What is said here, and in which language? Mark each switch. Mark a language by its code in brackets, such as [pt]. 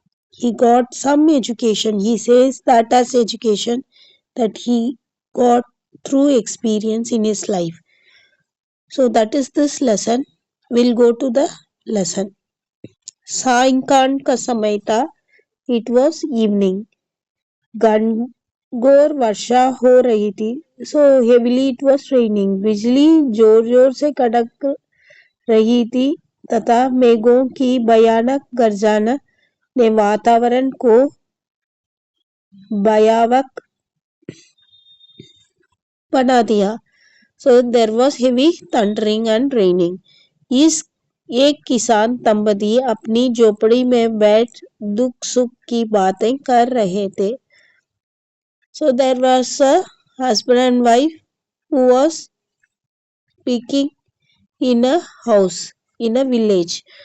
[en] He got some education. He says that as education that he got through experience in his life. So that is this lesson. We'll go to the lesson. [hi] सायंकाल का समय था. [en] It was evening. [hi] घनघोर वर्षा हो रही थी. [en] So heavily it was raining. [hi] बिजली जोर जोर से कड़क रही थी तथा मेघों की भयानक गर्जना ने वातावरण को भयावह बना दिया. [en] So there was heavy thundering and raining. [hi] इस एक किसान दंपति अपनी झोपड़ी में बैठ दुख सुख की बातें कर रहे थे. [en] So there was a husband and wife who was speaking in a house in a village.